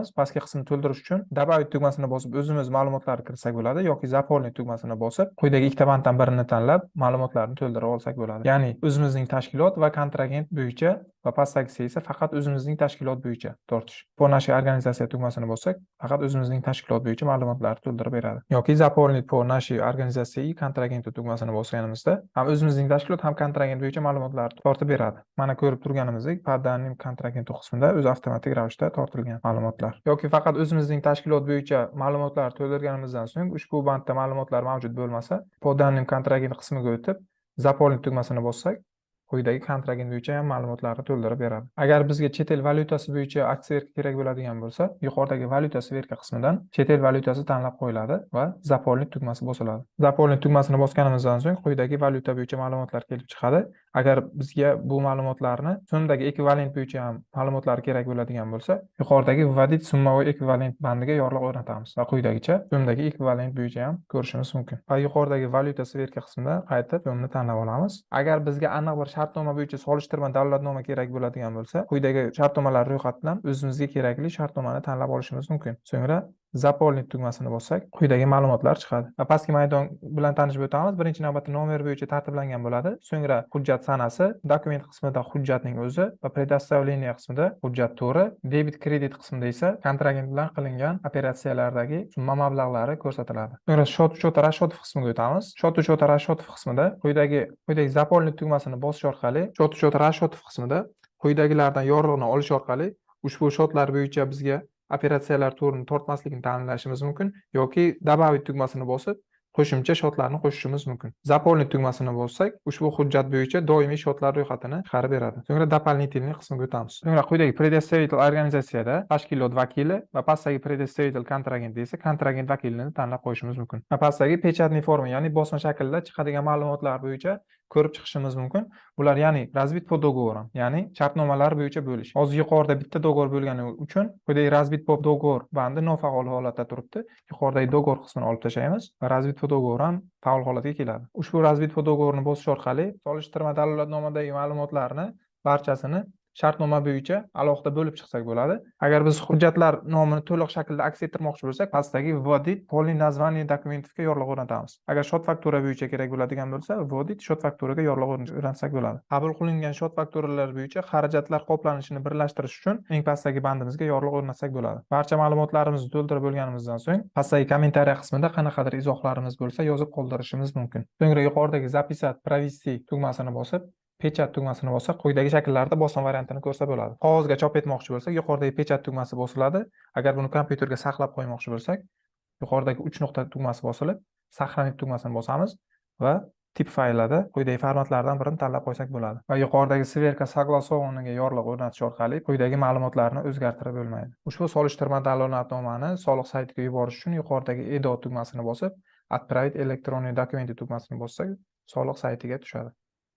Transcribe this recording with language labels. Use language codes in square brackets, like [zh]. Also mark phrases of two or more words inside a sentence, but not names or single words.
[uz] Pastki qismni to'ldirish uchun добавить tugmasini bosib, o'zimiz ma'lumotlarni kiritsak bo'ladi yoki заполнить tugmasini bosib, quyidagi ikkita banddan birini tanlab, ma'lumotlarni to'ldirib olsak bo'ladi. Ya'ni o'zimizning tashkilot va kontragent bo'yicha va pastdagisi esa faqat o'zimizning tashkilot bo'yicha tortish. Bu [ru] наши организация [uz] tugmasini bossak, faqat o'zimizning tashkilot bo'yicha ma'lumotlarni to'ldirib beradi. Yoki [ru] заполнить по нашей организации и контрагенту [uz] tugmasini bosganimizda ham o'zimizning tashkilot ham kontragent bo'yicha ma'lumotlarni tortib beradi. Mana ko'rib turganimizdek, [ru] по данным контрагенту [uz] qismida o'zi avtomatik ravishda tortilgan ma'lumotlar. Yoki faqat o'zimizning tashkilot bo'yicha ma'lumotlarni to'ldirganimizdan so'ng ushbu bandda ma'lumotlar mavjud bo'lmasa, [ru] по данным контрагент [uz] qismiga o'tib, заполнить tugmasini bossak, quyidagi kontragent bo'yicha ham ma'lumotlarni to'ldirib beradi. Agar bizga chet el valyutasi bo'yicha aksiya kerak bo'ladigan bo'lsa, yuqoridagi valyuta sverka qismidan chet el valyutasi tanlab qo'yiladi va заполнить tugmasi bosiladi. Заполнить tugmasini bosganimizdan so'ng quyidagi valyuta bo'yicha ma'lumotlar kelib chiqadi. Agar bizga bu ma'lumotlarni so'mdagi ekvivalent bo'yicha ham ma'lumotlar kerak bo'ladigan bo'lsa, yuqoridagi [ru] вводить суммовой [uz] ekvivalent bandiga yorliq o'rnatamiz va quyidagicha so'mdagi ekvivalent bo'yicha ham ko'rishimiz mumkin. Va yuqoridagi valyuta sverka qismida qaytib so'mni tanlab olamiz. Agar bizga aniq bir shartnoma bo'yicha solishtirma dalolatnoma kerak bo'ladigan bo'lsa, quyidagi shartnomalar ro'yxatidan o'zimizga kerakli shartnomani tanlab olishimiz mumkin. So'ngra заполнить tugmasini bossak, quyidagi ma'lumotlar chiqadi. Va pastki maydon bilan tanishib o'tamiz. Birinchi navbatda nomer bo'yicha tartiblangan bo'ladi. So'ngra hujjat sanasi, dokument qismida hujjatning o'zi va предоставление qismida hujjat turi, debit kredit qismida esa kontragent bilan qilingan operatsiyalardagi summa mablag'lari ko'rsatiladi. So'ngra [ru] счет учета расчетов [uz] qismiga o'tamiz. [ru] Счет учета расчетов [uz] qismida quyidagi заполнить tugmasini bosish orqali [ru] счет учета расчетов [uz] qismida quyidagilardan yorliqni olish orqali ushbu shotlar bo'yicha bizga operatsiyalar turini tortmaslikni ta'minlashimiz mumkin yoki добавить tugmasini bosib qo'shimcha shotlarni qo'shishimiz mumkin. Заполнить tugmasini bossak, ushbu hujjat bo'yicha doimiy shotlar ro'yxatini chiqarib beradi. So'ngra дополнительный qismiga o'tamiz. So'ngra quyidagi предоставитель organizatsiyada tashkilot vakili va pastdagi предоставитель kontragent esa kontragent vakilini tanlab qo'yishimiz mumkin. Va pastdagi [ru] печатный форма, [uz] ya'ni bosma shaklda chiqadigan ma'lumotlar bo'yicha ko'rib chiqishimiz mumkin. Bular ya'ni [ru] разбит по договорам, [uz] ya'ni shartnomalar bo'yicha bo'lish. Hozir yuqorida bitta dogovor bo'lgani uchun quyidagi [ru] разбит по договор [uz] bandi nofaol holatda turibdi. Yuqoridagi dogovor qismini olib tashlaymiz va [ru] разбит по договор [uz] ham faol holatga keladi. Ushbu [ru] разбит по договорni [uz] bosish orqali solishtirma dalolatnomadagi ma'lumotlarni barchasini shartnoma bo'yicha alohida bo'lib chiqsak bo'ladi. Agar biz hujjatlar nomini to'liq shaklda aks ettirmoqchi bo'lsak, pastdagi [ru] вводить полный название [uz] dokumentga yorliq o'rnatamiz. Agar shot faktura bo'yicha kerak bo'ladigan bo'lsa, вводить shot fakturaga yorliq o'rnatsak bo'ladi. Qabul qilingan shot fakturalar bo'yicha xarajatlar qoplanishini birlashtirish uchun eng pastdagi bandimizga yorliq o'rnatsak bo'ladi. Barcha ma'lumotlarimizni to'ldirib bo'lganimizdan so'ng, pastdagi kommentariya qismida qanaqadir izohlarimiz bo'lsa, yozib qoldirishimiz mumkin. So'ngra yuqoridagi [ru] записать, провести [uz] tugmasini bosib, pechat tugmasini bossak, quyidagi shakllarda bosma variantini ko'rsa bo'ladi. Qog'ozga chop etmoqchi bo'lsak, yuqoridagi pechat tugmasi bosiladi. Agar buni kompyuterga saqlab qo'ymoqchi bo'lsak, yuqoridagi 3 nuqta tugmasi bosilib, сохранить tugmasini bosamiz va tip fayllarda quyidagi formatlardan birini tanlab qo'ysak bo'ladi. Va yuqoridagi [ru] сверка согласованныйga [uz] yorliq o'rnatish orqali quyidagi ma'lumotlarni o'zgartirib bo'lmaydi. Ushbu solishtirma dalolatnomani soliq saytiga yuborish uchun yuqoridagi edo tugmasini bosib, [ru] отправить электронный документы [uz] tugmasini bossak, soliq saytiga tushadi.